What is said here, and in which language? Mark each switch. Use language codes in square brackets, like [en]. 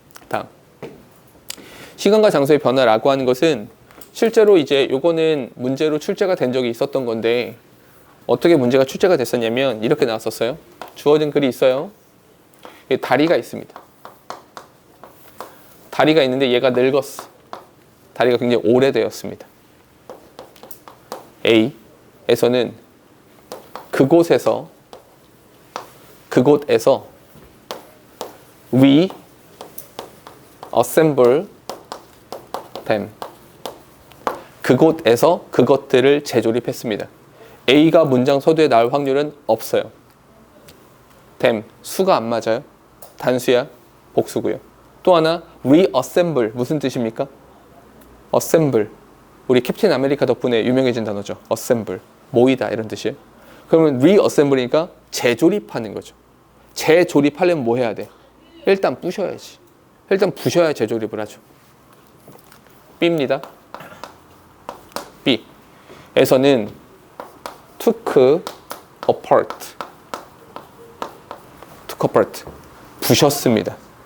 [ko] 다음, 시간과 장소의 변화라고 하는 것은 실제로 이제 요거는 문제로 출제가 된 적이 있었던 건데 어떻게 문제가 출제가 됐었냐면 이렇게 나왔었어요. 주어진 글이 있어요. 다리가 있습니다. 다리가 있는데 얘가 늙었어. 다리가 굉장히 오래되었습니다. A에서는 그곳에서 [en] we assemble them. [ko] 그곳에서 그것들을 재조립했습니다. A가 문장 서두에 나올 확률은 없어요. them, 수가 안 맞아요. 단수야, 복수고요. 또 하나, reassemble, 무슨 뜻입니까? assemble, 우리 캡틴 아메리카 덕분에 유명해진 단어죠. assemble, 모이다 이런 뜻이에요. 그러면 reassemble니까 재조립하는 거죠. 재조립하려면 뭐 해야 돼? 일단 부셔야지. 일단 부셔야 재조립을 하죠. B입니다. B에서는 [en] took apart, [ko] 부셨습니다.